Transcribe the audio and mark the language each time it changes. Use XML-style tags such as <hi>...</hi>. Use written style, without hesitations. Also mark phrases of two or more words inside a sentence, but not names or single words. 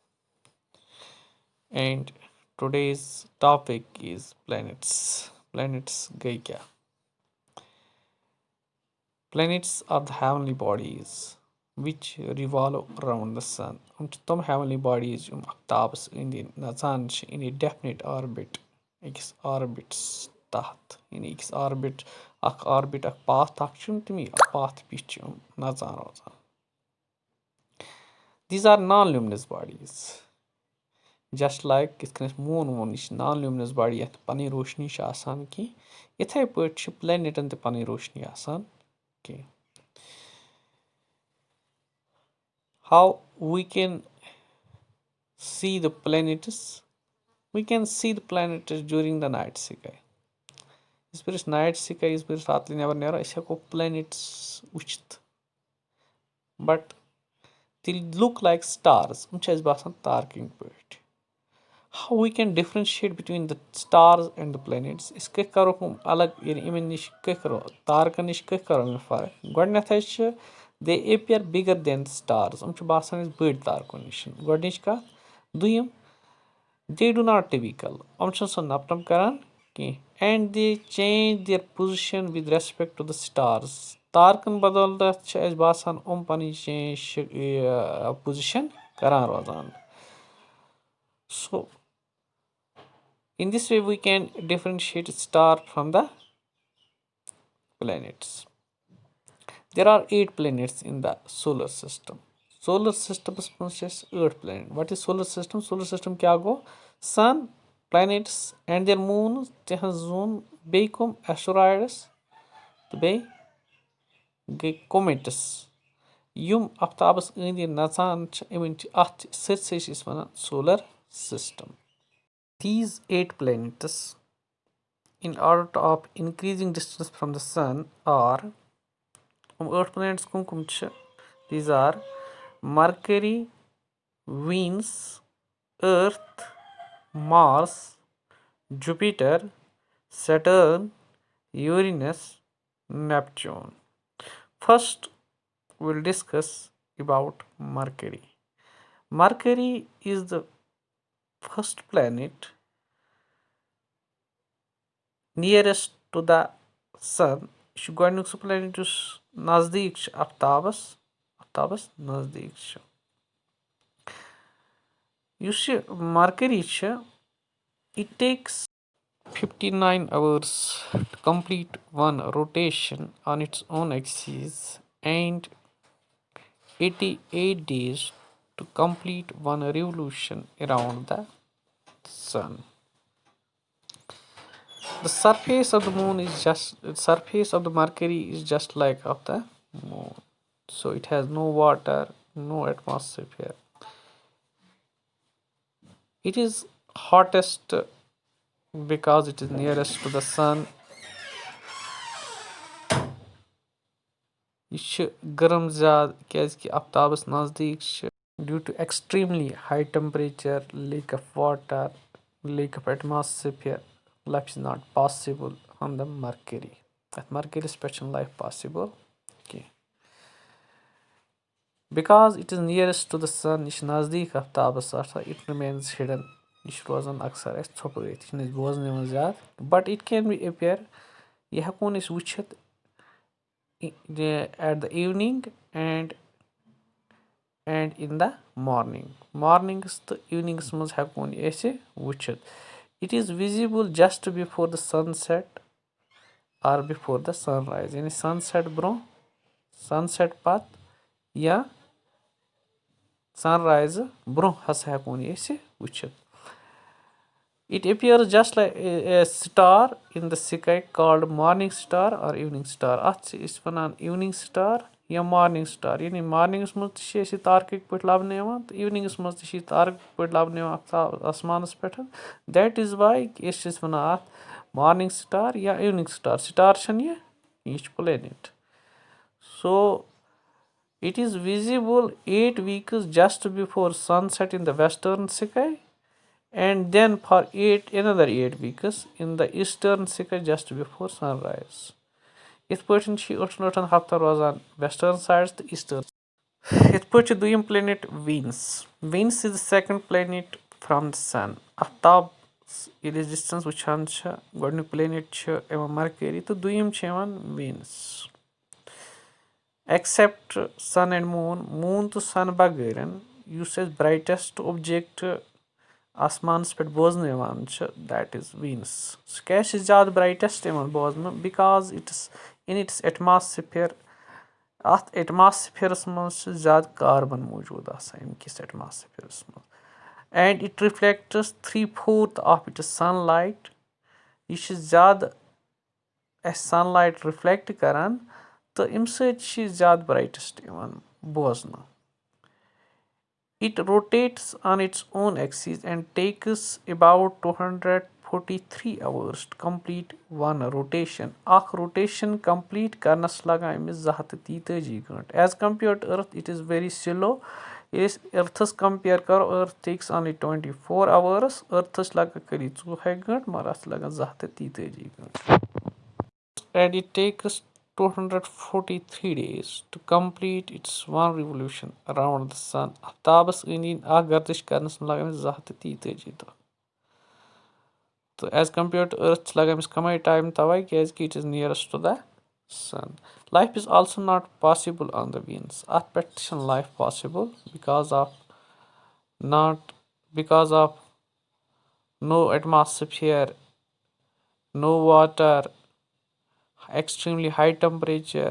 <en>And today's topic is planets. Planets Gaia. Planets are the heavenly bodies which revolve around the sun.</en> <ks>تم</ks> <en>heavenly bodies</en> <ks>افتابس اندي نژان چھِ</ks> <en>in a definite orbit</en> <ks>أکِس orbits تحت یعنی أکِس orbit اکھ path اکھ چھُ تمی path پیٚٹھۍ چھِ نژان روزان.</ks> <en>These are non-luminous bodies. Just like</en> <ks>یِتھ کٔنۍ موٗن ووٗن یہِ چھِ</ks> <en>non-luminous body</en> <ks>یَتھ پنٕنۍ روشنی چھِ آسان کینٛہہ یِتھَے پٲٹھۍ چھِ پلینٹن تہِ پنٕنۍ روشنی آسان کینٛہہ.</ks> <en>How we can see the planets? We can see the planets during the night sky.</en> <ks>یِژ پھِر أسۍ</ks> <en>night sky</en> <ks>یِژ پھِر أسۍ راتہٕ نٮ۪بر نیرو أسۍ ہٮ۪کو planets وٕچھِتھ بٹ</ks> <en>they look like stars.</en> <ks>یِم چھِ اَسہِ باسان تارکٕنۍ پٲٹھۍ.</ks> <en>How we can differentiate between the stars and the planets?</en> <ks>أسۍ کِتھ کَرو یِم الگ یعنی یِمن نِش کِتھ کَرو تارکن نِش کِتھ کَرو یِم فرق گۄڈٕنٮ۪تھٕے چھِ</ks> <en>they appear bigger than the stars.</en> <ks>یِم چھِ باسان اَسہِ بٔڑۍ تارکو نِش گۄڈٕنِچ کَتھ.</ks> <en>دوٚیِم they do not typical.</en> <ks>یِم چھِنہٕ سۄ نپٹم کران کینٛہہ</ks> <en>and they change their position with respect to the stars.</en> <ks>تارکن بدولت چھِ اَسہِ باسان یِم پنٕنۍ</ks> <en>change position</en> <ks>کران روزان.</ks> <en>So in this way we can differentiate star from the planets. There are 8 planets in the solar system. Solar system is 8 planets. What is solar system? Solar system</en> <ks>کیا گَو?</ks> <en>Sun, planets and their moons, zone,</en> <ks>بیٚیہِ کٕم asteroids تہٕ بیٚیہِ گٔے comets. یِم افتابس أنٛدۍ أنٛدۍ نژان چھِ یِمن چھِ اتھ سٲرسٕے چھِ أسۍ ونان</ks> <en>solar system. These 8 planets, in order of increasing distance from the sun, are 8 planets</en> <ks>کٕم چھِ.</ks> <en>These are Mercury, Venus, Earth, Mars, Jupiter, Saturn, Uranus, Neptune. First, we'll discuss about Mercury. Mercury is the first planet nearest to the sun.</en> <ks>یہِ چھُ گۄڈٕنیُک سُہ planet یُس نزدیٖک چھُ افتابس نزدیٖک چھُ. یُس یہِ Mercury چھِ</ks> <en>it takes 59 hours to complete one rotation on its own axis and 88 days to complete one revolution around the sun. The surface of the Mercury is just like of the moon. So it has no water, no atmosphere. It is hottest because it is nearest to the sun.</en> <ks>یہِ چھِ گرم زیادٕ کیازِ کہِ افتابس نزدیٖک چھِ</ks> <en>due to extremely high temperature, lack of water, lack of atmosphere. Life is not possible on the Mercury. At Mercury</en> <ks>پٮ۪ٹھ چھنہٕ</ks> <en>life possible کینٛہہ. Because it is nearest to the sun,</en> <ks>یہِ چھِ نزدیٖک افتابس آسان</ks> <en>it remains hidden.</en> <ks>یہِ چھُ روزان اکثر اَسہِ ژھۄپٲرِتھ یہِ چھِنہٕ أسۍ بوزنہٕ یِوان زیادٕ</ks> <en>but it can be appear.</en> <ks>یہِ ہٮ۪کون أسۍ وٕچھِتھ</ks> <en>at the evening and in the morning.</en> <ks>Mornings تہٕ evenings منٛز ہٮ۪کون یہِ أسۍ وٕچھِتھ.</ks> <en>It is visible just before the sunset or before the sunrise.</en> <ks>یعنی sunset برونٛہہ sunset پتہٕ یا sunrise برونٛہہ ہسا ہٮ۪کون یہِ أسۍ وٕچھِتھ.</ks> <en>It appears just like a star in the sky called morning star or evening star.</en> <ks>اَتھ چھِ أسۍ وَنان</ks> <en>evening star</en> <ks>یا</ks> <en>morning star.</en> <ks>یعنی مارنِنٛگَس منٛز تہِ چھِ أسۍ یہِ تارکٕکۍ پٲٹھۍ لَبنہٕ یِوان تہٕ eveningَس منٛز تہِ چھِ یہِ تارکٕکۍ پٲٹھۍ لَبنہٕ یِوان آسمانَس پٮ۪ٹھ.</ks> <en>That is why</en> <ks>أسۍ چھِ أسۍ وَنان اَتھ</ks> <en>morning star</en> <ks>یا</ks> <en>evening star.</en> <ks>Star چھَنہٕ یہِ چھِ planet.</ks> <en>So it is visible 8 weeks just before sunset in the western sky and then for another 8 weeks in the eastern sky just before sunrise.</en> <ks>Ith pٲٹھۍ چھِ ٲٹھن ہفتن روزان</ks> <en>western sides</en> <ks>تہٕ eastern. Ith pٲٹھۍ چھِ دوٚیِم planet Venus.</ks> <en>Venus is the second planet from the sun.</en> <ks>آفتاب ییٚلہِ أسۍ distance وٕچھان چھِ گۄڈٕنیُک planet چھُ یِوان Mercury تہٕ دوٚیِم چھِ یِوان Venus.</ks> <en>Except sun and moon</en> <ks>تہٕ sun بغٲرن یُس اَسہِ</ks> <en>brightest object</en> <ks>آسمانَس پٮ۪ٹھ بوزنہٕ یِوان چھِ</ks> <en>that is Venus.</en> <ks>سُہ کیازِ چھِ زیادٕ brightest یِوان بوزنہٕ</ks> <en>because it is in its atmosphere.</en> <ks>اَتھ ایٹماسفیرس منٛز چھِ زیادٕ کاربن موٗجوٗد آسان اَمہِ کِس ایٹماسفیرس منٛز</ks> <en>and it reflects 3/4 of its sun light.</en> <ks>یہِ چھِ زیادٕ اَسہِ</ks> <en>sun light reflect</en> <ks>کران تہٕ اَمہِ سۭتۍ چھِ یہِ زیادٕ برایٹسٹ یِوان بوزنہٕ.</ks> <en>It rotates on its own axis and takes about 243 hours to complete one rotation.</en> <ks>اکھ</ks> <en>rotation complete</en> <ks>کرنس لگان أمِس 243 گٲنٛٹہٕ.</ks> <en>As compared to Earth, it is very slow.</en> <ks>ییٚلہِ أسۍ</ks> <en>Earthس compare کرو, Earth takes only 24 hours.</en> <ks>Earthس لگان خٲلی 24 گٲنٛٹہٕ مگر اَتھ لگان 243 گٲنٛٹہٕ.</ks> <en>And it takes 243 days to complete its one revolution around the sun.</en> <ks>آفتابس أنٛدۍ أنٛدۍ اکھ گردش کرنس منٛز لگان أمِس 243 دۄہ. تہٕ</ks> <en>as compared to Earth</en> <ks>چھِ لگان أمِس کمٕے ٹایم تَوے کیازِ کہِ</ks> <en>it is nearest to the sun. Life is also not possible on the Venus.</en> <ks>اتھ پٮ۪ٹھ تہِ چھنہٕ</ks> <en>life possible because of no atmosphere, no water, extremely high temperature.</en>